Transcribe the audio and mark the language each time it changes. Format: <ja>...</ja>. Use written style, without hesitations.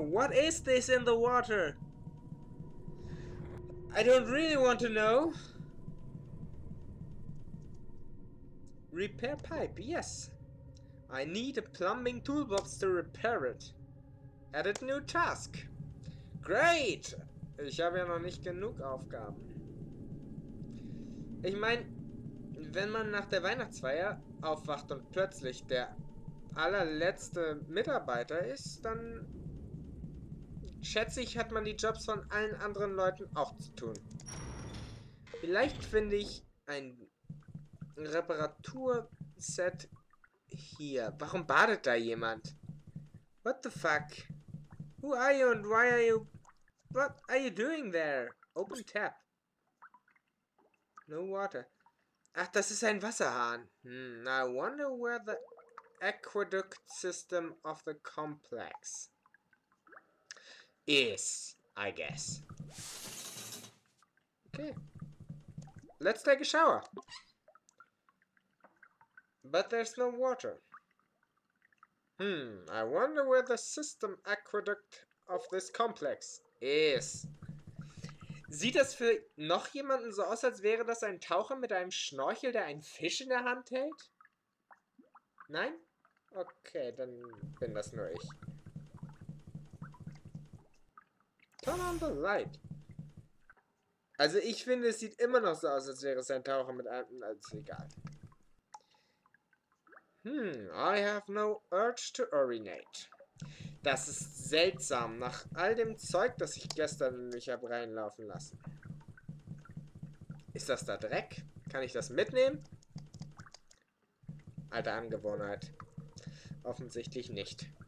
<en>What is this in the water? I don't really want to know. Repair pipe, yes. I need a plumbing toolbox to repair it. Added new task. Great!</en> <de>Ich habe ja noch nicht genug Aufgaben. Ich meine, wenn man nach der Weihnachtsfeier aufwacht und plötzlich der allerletzte Mitarbeiter ist, dann schätze ich, hat man die Jobs von allen anderen Leuten auch zu tun. Vielleicht finde ich ein Reparaturset hier. Warum badet da jemand?</de> <en>What the fuck? Who are you and why are you... What are you doing there? Open tap. No water.</en> <de>Ach, das ist ein Wasserhahn.</de> <en>I wonder where the aqueduct system of the complex is, I guess. Okay. Let's take a shower. But there's no water. I wonder where the system aqueduct of this complex is.</en> <de>Sieht das für noch jemanden so aus, als wäre das ein Taucher mit einem Schnorchel, der einen Fisch in der Hand hält? Nein? Okay, dann bin das nur ich.</de> <en>Turn on the light.</en> <de>Also ich finde, es sieht immer noch so aus, als wäre es ein Taucher mit einem... Also egal.</de> <en>I have no urge to urinate.</en> <de>Das ist seltsam, nach all dem Zeug, das ich gestern in mich habe reinlaufen lassen. Ist das da Dreck? Kann ich das mitnehmen? Alte Angewohnheit. Offensichtlich nicht.</de>